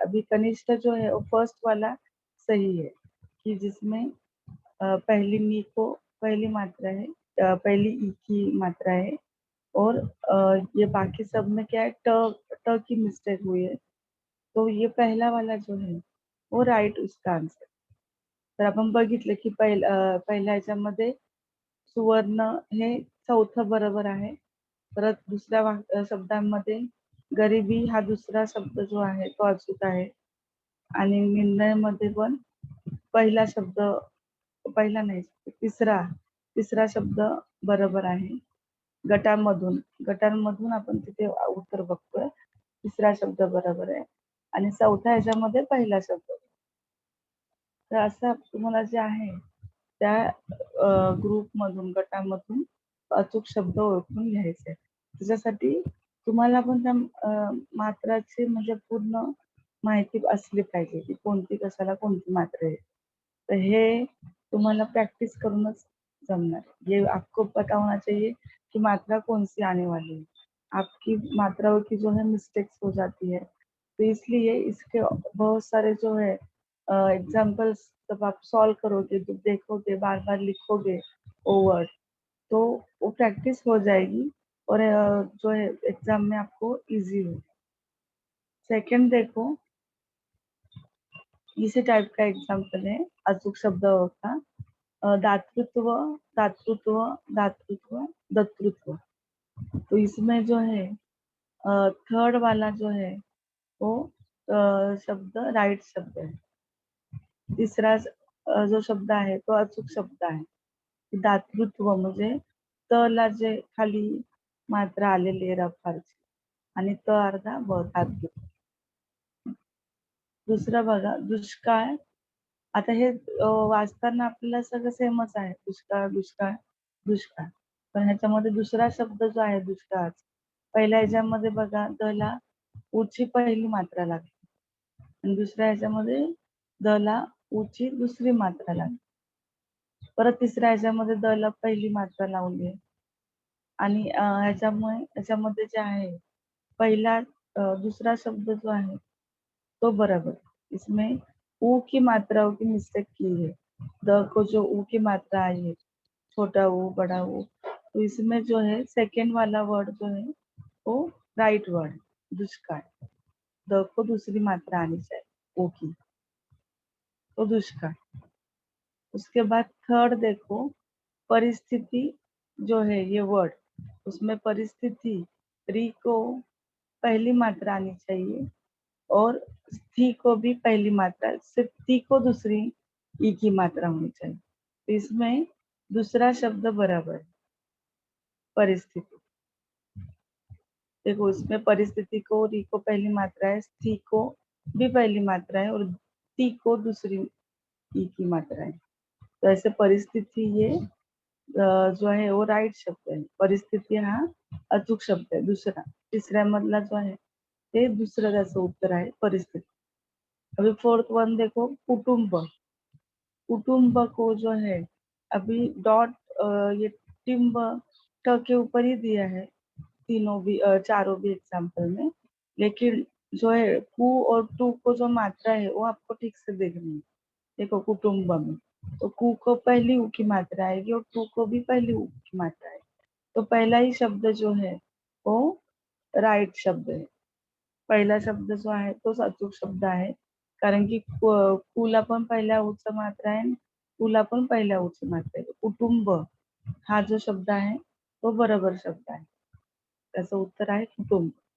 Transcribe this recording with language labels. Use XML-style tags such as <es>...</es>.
<hi>अभी कनिष्ठ जो है वो फर्स्ट वाला सही है कि जिसमें पहली नी को पहली मात्रा है, पहली ई की मात्रा है और ये बाकी सब में क्या है, ट की मिस्टेक हुई है. तो ये पहला वाला जो है वो राइट उसका आंसर.</hi> <mr>तर आपण बघितलं की पहिल्या ह्याच्यामध्ये सुवर्ण हे चौथं बरोबर आहे. परत दुसऱ्या शब्दांमध्ये गरिबी हा दुसरा शब्द जो आहे तो अचूक आहे आणि निर्णयमध्ये पण पहिला शब्द, पहिला नाही, तिसरा तिसरा शब्द बरोबर आहे. गटांमधून आपण तिथे उत्तर बघतोय, तिसरा शब्द बरोबर आहे आणि चौथ्या ह्याच्यामध्ये पहिला शब्द. तर असं तुम्हाला जे आहे त्या ग्रुपमधून, गटामधून अचूक शब्द ओळखून घ्यायचे. त्याच्यासाठी तुम्हाला पण त्या मात्राची म्हणजे पूर्ण माहिती असली पाहिजे की कोणती कशाला कोणती मात्रा आहे. तर हे तुम्हाला प्रैक्टिस करूनच जमणार.</mr> <hi>ये आपको पता होना चाहिए कि मात्रा कौन सी आने वाली है. आपकी मात्राओं की जो है मिस्टेक्स हो जाती है, तो इसलिए इसके बहुत सारे जो है एग्जाम्पल्स जब आप सॉल्व करोगे, जब देखोगे, बार बार लिखोगे वो वर्ड, तो वो प्रैक्टिस हो जाएगी और जो है एग्जाम में आपको इजी हो. सेकंड देखो, इसी टाइप का एग्जाम्पल है अचूक शब्द का. दातृत्व, दातृत्व, दातृत्व, दतृत्व. तो इसमें जो है थर्ड वाला जो है वो शब्द राइट शब्द है.</hi> <mr>तिसरा जो शब्द आहे तो अचूक शब्द आहे. दातृत्व म्हणजे त ला जे खाली मात्रा आलेली आहे रफारची आणि त अर्धा ब हात घेतला. दुसरं बघा दुष्काळ. आता हे वाचताना आपल्याला सगळं सेमच आहे, दुष्काळ दुष्काळ दुष्काळ. पण ह्याच्यामध्ये दुसरा शब्द जो आहे दुष्काळाचा, पहिल्या ह्याच्यामध्ये बघा द ला उ ची पहिली मात्रा लागली आणि दुसऱ्या ह्याच्यामध्ये द ला उ ची दुसरी मात्रा लागली. परत तिसऱ्या ह्याच्यामध्ये द ला पहिली मात्रा लावली आहे आणि ह्याच्यामध्ये जे आहे पहिला दुसरा शब्द जो आहे तो बराबर,</mr> <hi>इसमें ऊ की मात्रा की मिस्टेक की है। द को जो ऊ की मात्रा आई है, छोटा ऊ बड़ा ऊ, तो इसमें जो है सेकेंड वाला वर्ड जो है वो राइट वर्ड दुष्काळ। द को दूसरी मात्रा आनी चाहिए ऊ की, तो दुष्काळ। उसके बाद थर्ड देखो, परिस्थिति जो है ये वर्ड, उसमें परिस्थिति री को पहली मात्रा आनी चाहिए और थी को भी पहली मात्रा, सिर्फ थी को दूसरी ई की मात्रा होनी चाहिए। तो इसमें दूसरा शब्द बराबर है, परिस्थिति। देखो इसमें परिस्थिति को री को पहली मात्रा है, थी को भी पहली मात्रा है और ती को दूसरी ई की मात्रा है। तो ऐसे परिस्थिति ये जो</hi> <mr>आहे</mr> <hi>वो राईट शब्द आहे।</hi> <mr>परिस्थिती हा अचूक शब्द आहे दुसरा। तिसऱ्या मधला जो आहे ते दुसरं त्याचं उत्तर आहे परिस्थिती।</mr> <hi>अभी फोर्थ वन देखो, कुटुंब। कुटुंब को जो है अभी डॉट ये टिम्ब ट के ऊपर ही दिया है तीनों भी चारों भी एग्जाम्पल में, लेकिन जो है कु और टू को जो मात्रा है वो आपको ठीक से देखनी है। देखो कुटुंब में तो कु को पहली उ की मात्रा आएगी और टू को भी पहली उ की मात्रा आएगी, तो पहला ही शब्द जो है वो राईट शब्द</hi> <mr>आहे। पहिला शब्द जो आहे तोच अचूक शब्द आहे, कारण की कुला पण पहिल्या उच मात्रा आहे, कुला पण पहिल्या उच मात्रा आहे। कुटुंब हा जो शब्द आहे तो बरोबर शब्द आहे, त्याचं उत्तर आहे कुटुंब।</mr>